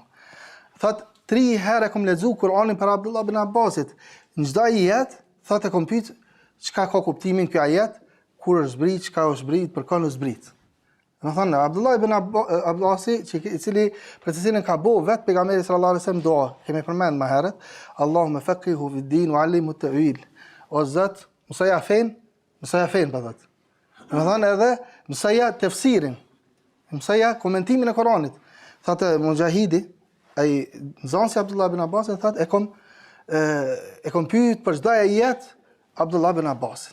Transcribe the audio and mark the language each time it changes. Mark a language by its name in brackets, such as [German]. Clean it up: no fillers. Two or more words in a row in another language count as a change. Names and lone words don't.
[Albanian] Thot 3 herë kom lexuar Kur'anin për Abdullah ibn Abbasit. Në çdo ajet thotë kom pyet çka ka kuptimin ky ajet, kur është zbrit, çka është zbrit, për kënd është zbrit. Domethënë Abdullah ibn Abbasi, I cili për të cilin ka bëu vetë pejgamberi [Arabic] صلى الله عليه وسلم [Albanian] dua, kemi përmend më herët, [Arabic] اللهم فقهه في الدين وعلمه التأويل. [Albanian] O Zot, mësoja fen për thot. Domethënë edhe mësoja tefsirin, mësoja komentimin e Kuranit. Thotë Mujahidi, ai nxënësi Abdullah ibn Abbas, thotë e kom pyet për çdo ajet Abdullah ibn Abbas.